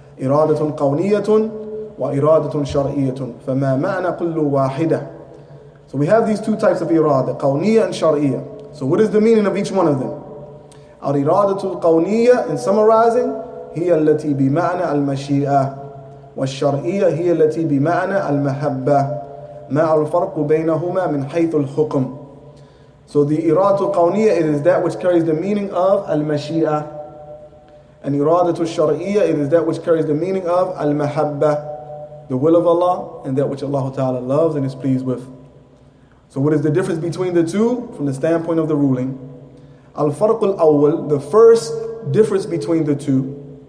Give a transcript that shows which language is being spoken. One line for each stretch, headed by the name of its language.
Arabic: إرادة قولية وإرادة شرعية. فما معنى كل واحدة?
English: So we have these two types of irada, قولية and شرعية. So what is the meaning of each one of them?
Arabic: الإرادة القولية,
English: in summarizing,
Arabic: هي التي بمعنى المشيئة، والشرعية هي التي بمعنى المحبة، مع الفرق بينهما من حيث الحكم.
English: So the iradatul qawniyah, it is that which carries the meaning of al-mashi'ah. And iradatul shar'iyyah, it is that which carries the meaning of al-mahabba, the will of Allah, and that which Allah Ta'ala loves and is pleased with. So what is the difference between the two from the standpoint of the ruling? Al-farqul awwal, the first difference between the two.